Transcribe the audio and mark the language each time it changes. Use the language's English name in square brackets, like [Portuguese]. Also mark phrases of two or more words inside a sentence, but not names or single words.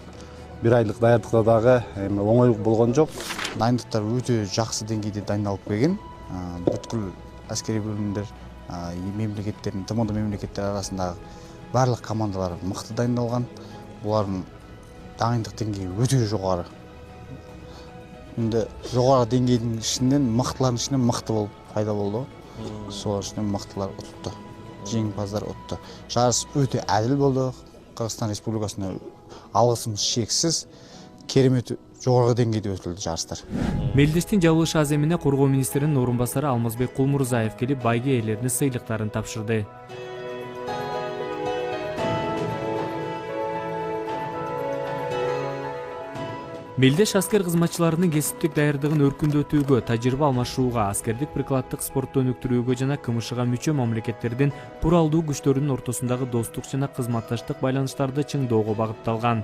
[Kyrgyz] 1 айлык даярдыкта дагы оңой болгон жок. Дайындыктар өтө жакшы деңгейде дайындалып келген. Бүткүл аскери бөлүмдөр мемлекеттердин, ТМО мемлекеттер арасындагы барлык командалар мыкты дайындалган. [Kazakh] Булардын дайындық деңгейі өте жоғары. Енді жоғары деңгейдің ішінен мықтылардың ішінен мықты болып пайда болды. Сол ішінен мықтылар ұтты, жеңімпаздар ұтты. Жарыс өте әділ болды. Қырғызстан Республикасына алғысымыз шексіз. Керемет жоғары деңгейде өтілді жарыстар. [Kyrgyz] Мелдештин жабылыш аземине Коргоо министринин орун басары Алмазбек Кулмурзаев келип байге ээлерине сыйлыктарын тапшырды. Мелдеш аскер кызматчыларынын кесиптик даярдыгын өркүндөтүүгө, тажрыйба алмашууга, аскердик прикладдык спортту өнүктүрүүгө жана КМШга мүчө мамлекеттердин куралдуу күчтөрүнүн ортосундагы достук жана кызматташтык байланыштарды чыңдоого багытталган.